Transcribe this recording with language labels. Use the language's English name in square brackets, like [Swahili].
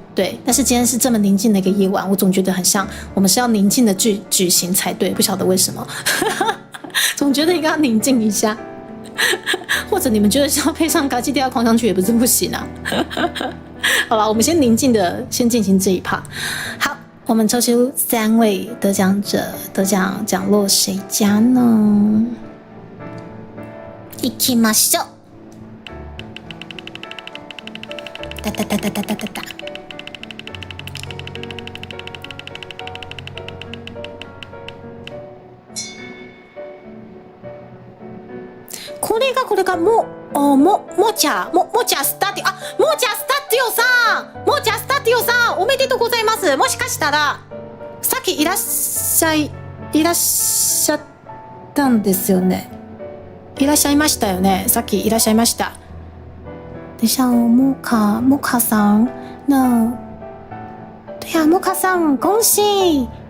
[Chinese] 对，但是今天是这么宁静的一个夜晚，我总觉得很像我们是要宁静的举行才对，不晓得为什么，总觉得应该要宁静一下，或者你们觉得是要配上嘎基调狂想曲也不是不行啊。好了，我们先宁静的先进行这一趴。好，我们抽出3位得奖者，得奖奖落谁家呢？ [Japanese] 行きましょう。哒哒哒哒哒哒哒。これがもちゃスタディさんおめでとうございます。もしかしたらさっきいらっしゃったんですよね。いらっしゃいましたよね。さっきいらっしゃいました。 [Chinese] 等一下哦，莫卡桑，那对呀、莫卡桑，恭喜！